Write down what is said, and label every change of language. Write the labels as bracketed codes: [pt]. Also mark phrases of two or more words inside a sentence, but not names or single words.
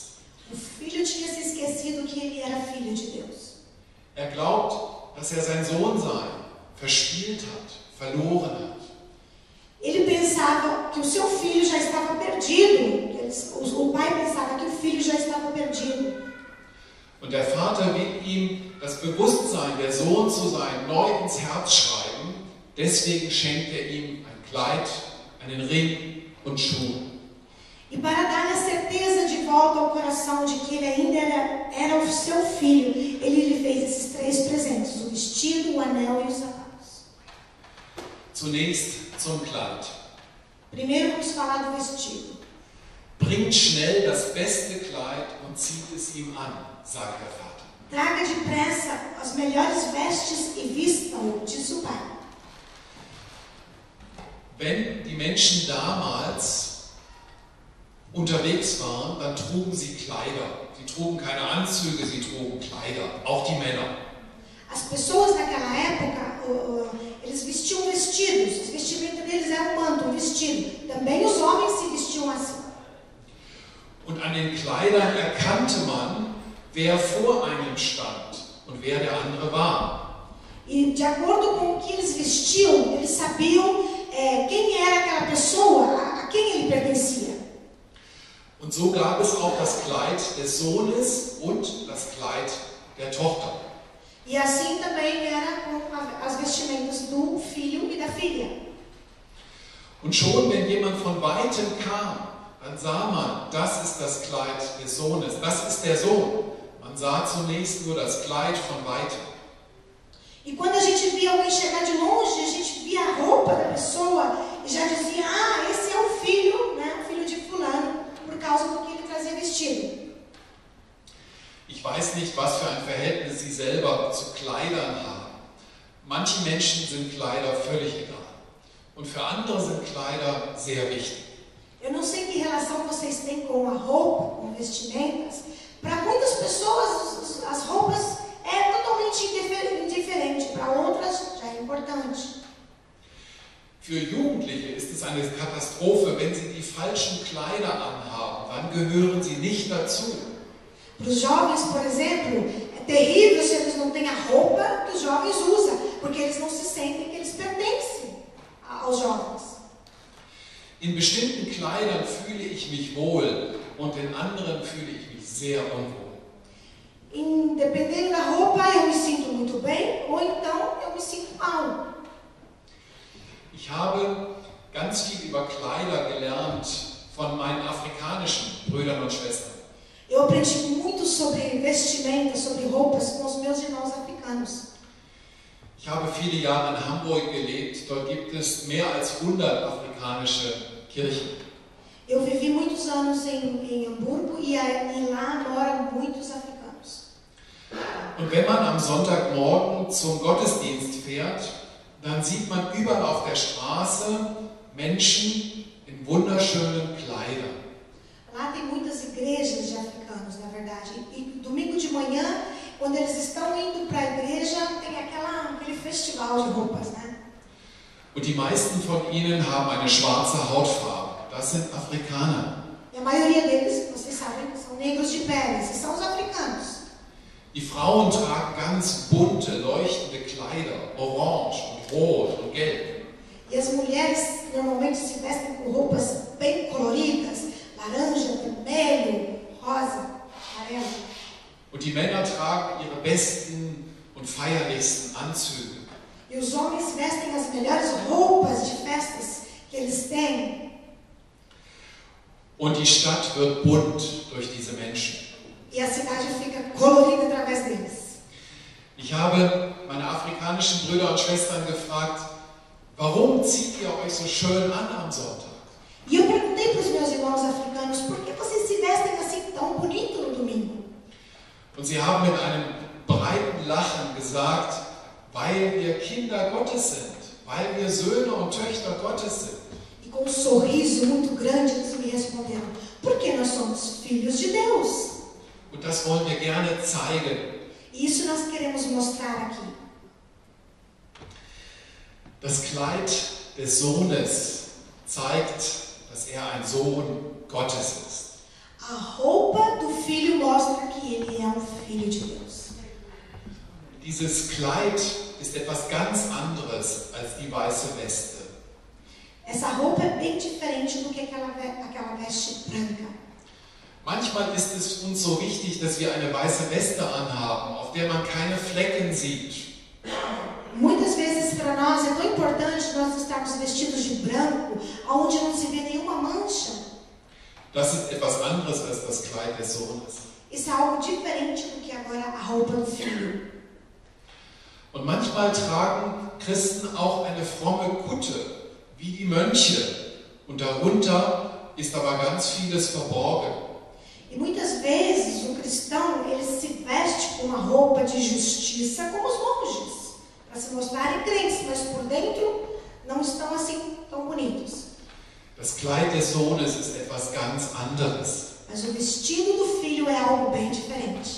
[pt] O filho tinha se esquecido que ele era filho de Deus. [de] Er glaubt, dass er sein Sohnsein verspielt hat, verloren hat. [pt] Ele pensava que o seu filho já estava perdido. O pai pensava que o filho já estava perdido. [de] Und der Vater will ihm das Bewusstsein, der Sohn zu sein, neu ins Herz schreiben. Deswegen schenkt er ihm ein Kleid, einen Ring und Schuhe. [pt] E para dar a certeza de volta ao coração de que ele ainda era o seu filho, ele lhe fez esses 3 presentes: o vestido, o anel e os sapatos. [de] Zunächst zum Kleid. [pt] Primeiro vamos falar do vestido. [de] Bringt schnell das beste Kleid und zieht es ihm an, sagt der Vater. [pt] Traga depressa as melhores vestes e vista-o, diz o pai. [de] Wenn die Menschen damals unterwegs waren, dann trugen sie Kleider. Sie trugen keine Anzüge, sie trugen Kleider, auch die Männer. [pt] As pessoas naquela época, eles vestiam vestidos. As vestimentas deles eram um manto, um vestido. Também os homens se vestiam assim. [de] Und an den Kleidern erkannte man, wer vor einem stand und wer der andere war. [pt] E de acordo com o que eles vestiam, eles sabiam quem era aquela pessoa, a quem ele pertencia. [de] Und so gab es auch das Kleid des Sohnes und das Kleid der Tochter. [pt] E assim também era com as vestimentas do filho e da filha. [de] Und schon, wenn jemand von Weitem kam, dann sah man, das ist das Kleid des Sohnes, das ist der Sohn. Man sah zunächst nur das Kleid von Weitem. [pt] E quando a gente via alguém chegar de longe, a gente via a roupa da pessoa e já dizia: ah, esse é o filho, né, o filho de fulano, por causa do que ele trazia vestido. [de] Ich weiß nicht, was für ein Verhältnis Sie selber zu Kleidern haben. Manchen Menschen sind Kleider völlig egal. Und für andere sind Kleider sehr wichtig. [pt] Eu não sei que relação vocês têm com a roupa, com vestimentas. Para muitas pessoas, as roupas é totalmente indiferente. Para outras, já é importante. [de] Für Jugendliche ist es eine Katastrophe, wenn sie die falschen Kleider anhaben. Dann gehören sie nicht dazu. [pt] Para os jovens, por exemplo, é terrível se eles não têm a roupa que os jovens usam, porque eles não se sentem que eles pertencem aos jovens. [de] In bestimmten Kleidern fühle ich mich wohl und in anderen fühle ich mich sehr unwohl. [pt] Dependendo da roupa, eu me sinto muito bem, ou então eu me sinto mal. [de] Ich habe ganz viel über Kleider gelernt von meinen afrikanischen Brüdern und Schwestern. [pt] Eu aprendi muito sobre vestimentas, sobre roupas com os meus irmãos africanos. [de] Ich habe viele Jahre in Hamburg gelebt. Dort gibt es mehr als 100 afrikanische Kirchen. [pt] Eu vivi muitos anos em Hamburgo e lá moram muitos africanos. [de] Und wenn man am Sonntagmorgen zum Gottesdienst fährt, dann sieht man überall auf der Straße Menschen in wunderschönen Kleidern. [pt] Lá tem muitas igrejas de africanos, na verdade. E domingo de manhã, quando eles estão indo para a igreja, tem aquele festival de roupas, né? [de] Und die meisten von ihnen haben eine schwarze Hautfarbe. Das sind Afrikaner. [pt] E a maioria deles, vocês sabem, são negros de pele, esses são os africanos. [de] Die Frauen tragen ganz bunte, leuchtende Kleider, orange und rot und gelb. [pt] E as mulheres normalmente se vestem com roupas bem coloridas, laranja, vermelho, rosa, amarelo. [de] Und die Männer tragen ihre besten und feierlichsten Anzüge. [pt] E os homens vestem as melhores roupas de festas que eles têm. [de] Und die Stadt wird bunt durch diese Menschen. [pt] E a cidade fica colorida através deles. [de] Ich habe meine afrikanischen Brüder und Schwestern gefragt, warum zieht ihr euch so schön an am Sonntag? [pt] E eu perguntei para os meus irmãos africanos, por que vocês se vestem assim tão bonito no domingo? [de] Und sie haben mit einem breiten Lachen gesagt, weil wir Kinder Gottes sind, weil wir Söhne und Töchter Gottes sind. [pt] E com um sorriso muito grande eles me responderam, porque nós somos filhos de Deus. [de] Und das wollen wir gerne zeigen. [pt] E isso nós queremos mostrar aqui. [de] Das Kleid des Sohnes zeigt, dass er ein Sohn Gottes ist. [pt] A roupa do filho mostra que ele é um filho de Deus. [de] Dieses Kleid ist etwas ganz anderes als die weiße Weste. [pt] Essa roupa é bem diferente do que aquela veste branca. [de] Manchmal ist es uns so wichtig, dass wir eine weiße Weste anhaben, auf der man keine Flecken sieht. [pt] Muitas vezes para nós é tão importante nós estarmos vestidos de branco, onde não se vê nenhuma mancha. [de] Das ist etwas anderes als das Kleid des Sohnes. [pt] Isso é algo diferente do que agora a roupa do filho. [de] Und manchmal tragen Christen auch eine fromme Kutte, wie die Mönche. Und darunter ist aber ganz vieles verborgen. [pt] E muitas vezes o cristão ele se veste com uma roupa de justiça como os monges, para se mostrarem crentes, mas por dentro não estão assim tão bonitos. [de] Das Kleid des Sohnes ist etwas ganz anderes. [pt] Mas o vestido do filho é algo bem diferente.